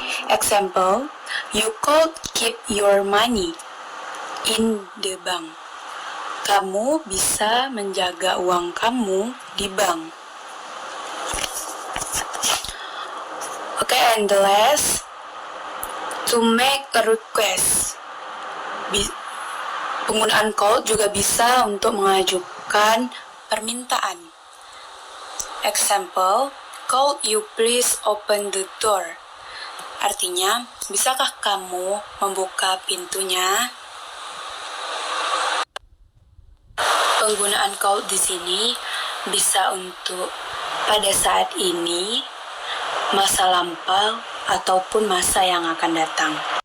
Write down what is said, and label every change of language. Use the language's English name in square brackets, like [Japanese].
[English] Example, you could keep your money in the bank. [Indonesian] Kamu bisa menjaga uang kamu di bank. [English] Okay, and the last, to make a request. [Indonesian] Penggunaan could juga bisa untuk mengajukan permintaan. [English] Example, could you please open the door? [Indonesian] Artinya, bisakah kamu membuka pintunya? Penggunaan could di sini bisa untuk pada saat ini, masa lampau, ataupun masa yang akan datang.